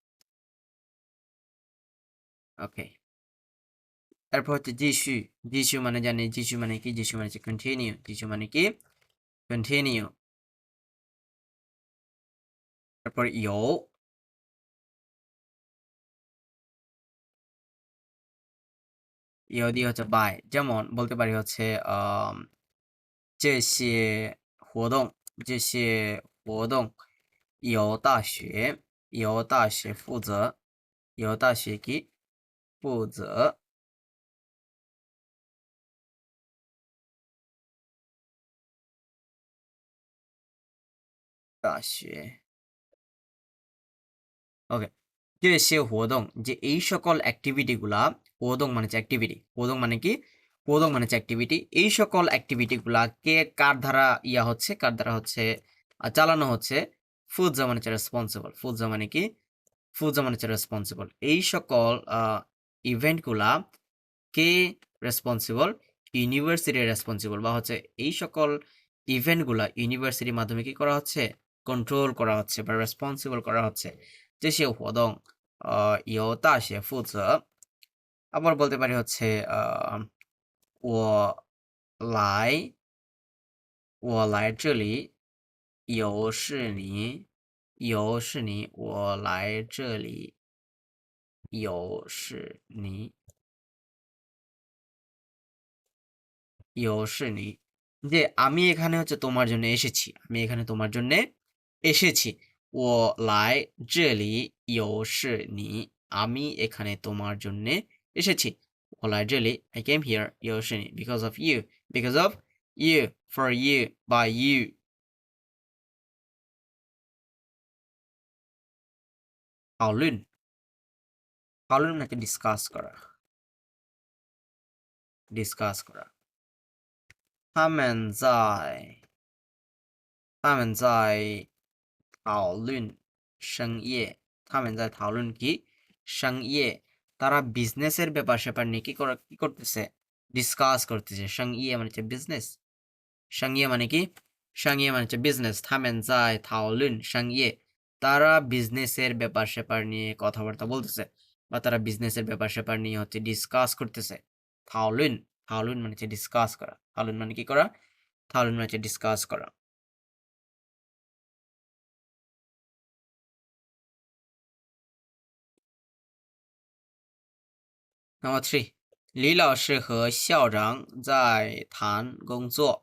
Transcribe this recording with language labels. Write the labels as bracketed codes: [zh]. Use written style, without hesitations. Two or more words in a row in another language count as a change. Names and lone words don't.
[bn] ওকে, তারপর হচ্ছে যিশু, যিশু মানে জানি, যিশু মানে কি, যিশু মানে হচ্ছে কন্টিনিউ, যিশু মানে কি কন্টিনিউ। তারপর ইয়ো, ইয়ো দিয়ে হচ্ছে বাই, যেমন বলতে পারি হচ্ছে [zh] 这些活动，这些活动由大学负责，由大学给负责。 [bn] 大学 ওকে, যে সে হোদং, যে এই সকল অ্যাক্টিভিটি গুলা, হোদং মানে হচ্ছে অ্যাক্টিভিটি, হোদং মানে কি, হোদং মানে হচ্ছে অ্যাক্টিভিটি, এই সকল অ্যাক্টিভিটি গুলা কে কার দ্বারা ইয়া হচ্ছে, কার দ্বারা হচ্ছে চালানো হচ্ছে। ফুজা মানে হচ্ছে রেসপন্সিবল, ফুজা মানে কি, ফুজা মানে হচ্ছে রেসপন্সিবল। এই সকল ইভেন্ট গুলা কে রেসপন্সিবল, ইউনিভার্সিটি রেসপন্সিবল, বা হচ্ছে এই সকল ইভেন্ট গুলা ইউনিভার্সিটির মাধ্যমে কি করা হচ্ছে, কন্ট্রোল করা হচ্ছে বা রেসপন্সিবল করা হচ্ছে। [zh] 这些活动由大学负责。 [bn] আবার বলতে পারি হচ্ছে [zh] 我来我来这里有事你有事你我来这里有事你有事你, [bn] যে আমি এখানে হচ্ছে তোমার জন্য এসেছি, আমি এখানে তোমার জন্য এসেছি। [zh] 我来这里有事你, [bn] আমি এখানে তোমার জন্য এসেছি। [zh] 我来这里, [en] I came here [zh] 有事你, [en] because of you, because of you, for you, by you. [bn] তাওলুন, তাওলুন মানে ডিসকাস করা, ডিসকাস করা। [zh] 他们在讨论商业, 他们在讨论কি商业, [bn] তারা বিজনেসের ব্যাপার স্যাপার নিয়ে কি করতেছে, ডিসকাস করতেছে। 商业 মানে হচ্ছে বিজনেস, 商业 মানে কি, 商业 মানে হচ্ছে বিজনেস। [zh] 他们在讨论商业, [bn] তারা বিজনেসের ব্যাপার স্যাপার নিয়ে কথাবার্তা বলতেছে, বা তারা বিজনেসের ব্যাপার স্যাপার নিয়ে হচ্ছে ডিসকাস করতেছে। 讨论, 讨论 মানে হচ্ছে ডিসকাস করা, 讨论 মানে কি করা, 讨论 মানে হচ্ছে ডিসকাস করা। [en] Number 3, [zh] 李老师和校长在谈工作。